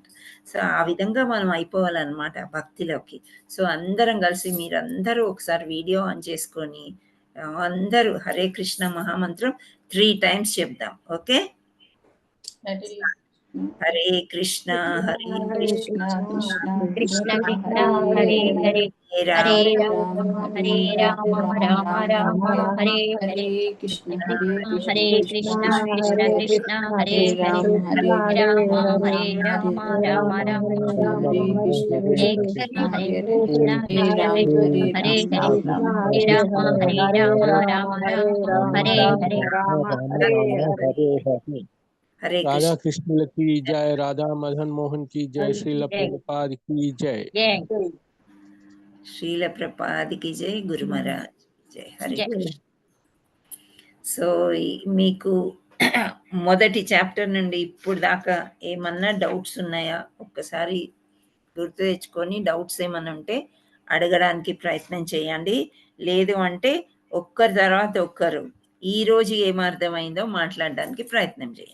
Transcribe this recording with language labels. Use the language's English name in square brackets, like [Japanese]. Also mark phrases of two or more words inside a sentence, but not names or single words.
[Telugu] సో ఆ విధంగా మనం అయిపోవాలన్నమాట భక్తిలోకి. సో అందరం కలిసి మీరందరూ ఒకసారి వీడియో ఆన్ చేసుకొని అందరూ హరే కృష్ణ మహామంత్రం 3 times చెప్దాం. [Sanskrit] ఓకే, హరే కృష్ణ హరే కృష్ణ కృష్ణ కృష్ణ హరే హరే హరే రామ హరే రామ రామ రామ హరే హరే హరే కృష్ణ కృష్ణ కృష్ణ హరే హరే హరే రామ హరే రామ రామ రామ హరే కృష్ణ హరే కృష్ణ కృష్ణ కృష్ణ హరే హరే హరే రామ రామ రామ హరే హరే हरे [Hindi] राधा कृष्ण की जय, राधा मदन मोहन की जय, श्रील प्रभुपाद की जय, श्रील प्रभुपाद की जय, गुरु महाराज जय. हरे कृष्ण. [Telugu] సో మీకు మొదటి చాప్టర్ నుండి ఇప్పుడు దాకా ఏమన్నా డౌట్స్ ఉన్నాయా? ఒక్కసారి గుర్తు తెచ్చుకొని డౌట్స్ ఏమన్నా ఉంటే అడగడానికి ప్రయత్నం చేయండి. లేదు అంటే ఒక్కరి తర్వాత ఒక్కరు ఈరోజు ఏమర్థమైందో మాట్లాడడానికి ప్రయత్నం చేయండి.